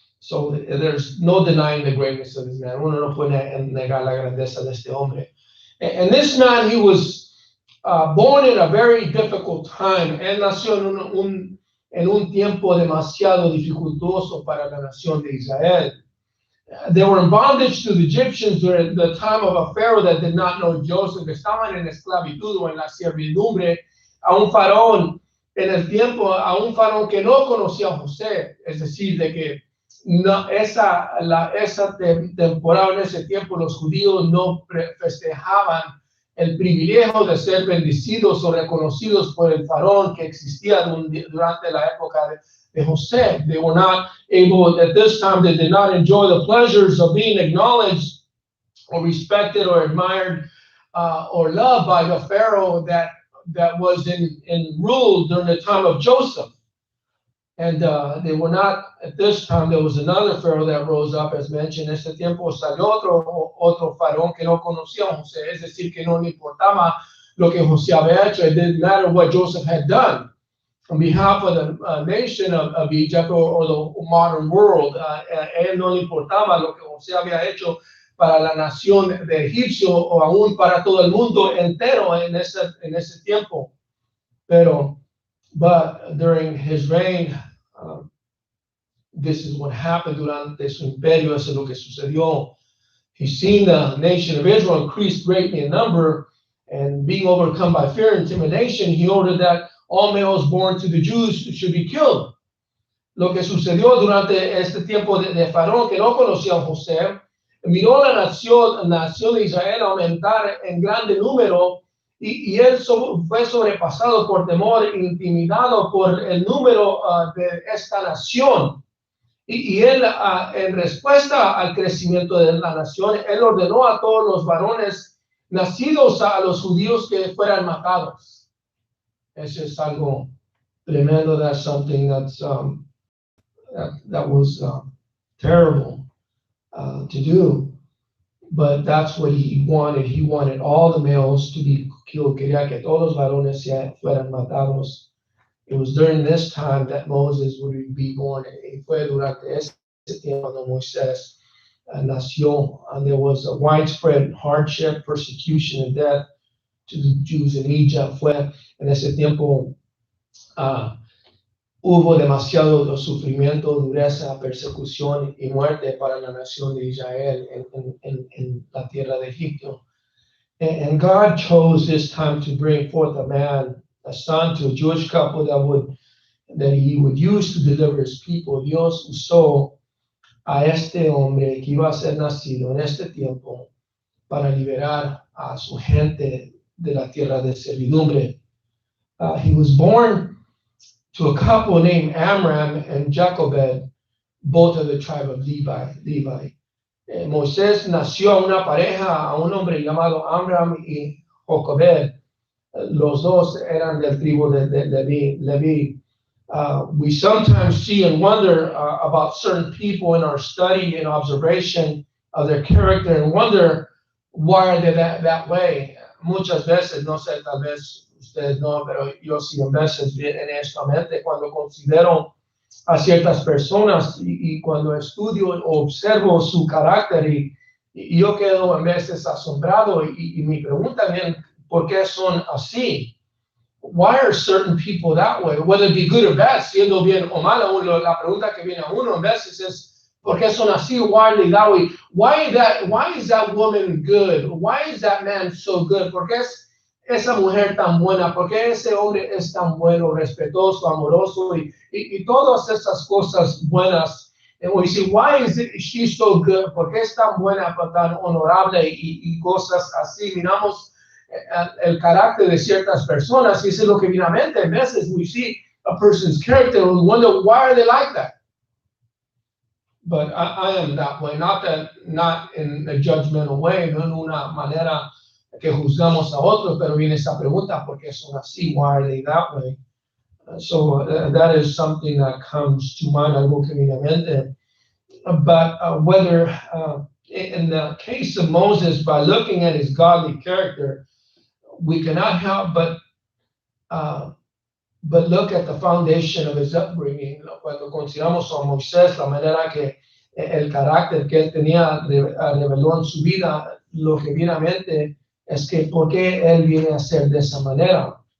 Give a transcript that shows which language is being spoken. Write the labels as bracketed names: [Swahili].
[English] So there's no denying the greatness of this man. [Spanish] Uno no puede negar la grandeza de este hombre. [English] And this man, he was born in a very difficult time. [Spanish] Él nació en un tiempo demasiado dificultoso para la nación de Israel. [English] They were in bondage to the Egyptians during the time of a Pharaoh that did not know Joseph. [Spanish] Estaban en esclavitud o en la servidumbre a un faraón en el tiempo, a un faraón que no conocía a José. Es decir, de que no, esa temporada, en ese tiempo, los judíos no festejaban el privilegio de ser bendecidos o reconocidos por el faraón que existía durante la época de José. [English] They were not able, at this time, they did not enjoy the pleasures of being acknowledged or respected or admired or loved by the Pharaoh that was in rule during the time of Joseph. And they were not, at this time, there was another Pharaoh that rose up, as mentioned. [Spanish] En este tiempo salió otro faraón que no conocía a José, es decir, que no le importaba lo que José había hecho. [English] It didn't matter what Joseph had done on behalf of the nation of Egypt or the modern world. [Spanish] Él no le importaba lo que José había hecho para la nación de Egipcio o aún para todo el mundo entero en ese tiempo. [English] But during his reign, this is what happened [Spanish] durante su imperio. Eso es lo que sucedió. [English] He's seen the nation of Israel increase greatly in number, and being overcome by fear and intimidation, he ordered that all males born to the Jews should be killed. [Spanish] Lo que sucedió durante este tiempo de Faraón, que no conocía a José, miró la nación de Israel aumentar en grande número, y él fue sobrepasado por temor, intimidado por el número de esta nación. Y él, en respuesta al crecimiento de la nación, él ordenó a todos los varones nacidos a los judíos que fueran matados. Eso es algo tremendo. [English] That's something that was terrible to do. But that's what he wanted. He wanted all the males to be killed. [Spanish] Quería que todos los varones fueran matados. [English] It was during this time that Moses would be born. [Spanish] Y fue durante ese tiempo cuando Moisés nació. [English] And there was a widespread hardship, persecution, and death to the Jews in Egypt. [Spanish] Fue en ese tiempo hubo demasiado sufrimiento, dureza, persecución y muerte para la nación de Israel en la tierra de Egipto. [English] And God chose this time to bring forth a man, a son, to a Jewish couple that he would use to deliver his people. [Spanish] Dios usó a este hombre que iba a ser nacido en este tiempo para liberar a su gente de la tierra de servidumbre. [English] He was born to a couple named Amram and Jochebed, both of the tribe of Levi. [Spanish] Moisés nació a una pareja, a un hombre llamado Amram y Jochebed. Los dos eran del tribu de Levi. [English] We sometimes see and wonder about certain people in our study and observation of their character and wonder why are they that way. [Spanish] Muchas veces, no sé, tal vez ustedes no, pero yo sí en veces en esta mente cuando considero a ciertas personas y cuando estudio o observo su carácter y yo quedo en veces asombrado y me preguntan bien por qué son así. [English] Why are certain people that way? Whether it be good or bad, [Spanish] siendo bien o mal, la pregunta que viene a uno en veces es ¿por qué son así? [English] Why are they that way? Why is that woman good? Why is that man so good? [Spanish] ¿Por qué es esa mujer tan buena? ¿Por qué ese hombre es tan bueno, respetuoso, amoroso y todas esas cosas buenas? [English] And we say, why is she so good? [Spanish] ¿Por qué es tan buena, tan honorable y cosas así? Miramos el carácter de ciertas personas y eso es lo que viene a mente. A veces [English] we see a person's character and we wonder why are they like that? But I am that way, not in a judgmental way, [Spanish] no en una manera que juzgamos a otros, pero viene esa pregunta, ¿por qué son así? [English] Why are they that way? So that is something that comes to mind, [Spanish] algo que viene a mente. [English] But whether, in the case of Moses, by looking at his godly character, we cannot help but But look at the foundation of his upbringing. [Spanish] Cuando consideramos a Moisés, la manera que el carácter que él tenía reveló en su vida, lo que viene a mente es que por qué él viene a ser de esa manera.